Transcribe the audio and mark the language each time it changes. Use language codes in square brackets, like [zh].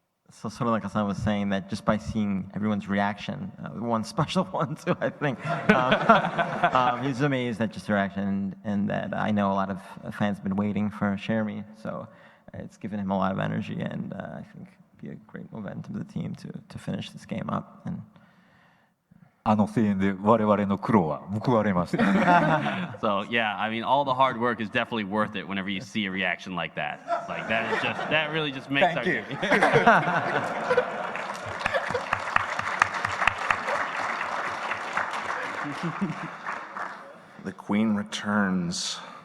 [en] So Soranaka-san was saying that just by seeing everyone's reaction, one special one too, I think, he's amazed at just the reaction, and that I know a lot of fans have been waiting for Shermie, so it's given him a lot of energy, and I think be a great momentum to the team to finish this game up. And [ja] あの声援で我々の苦労は報われました。 [en] So yeah, I mean, all the hard work is definitely worth it whenever you see a reaction like that. Like that really just makes our game. The Queen returns.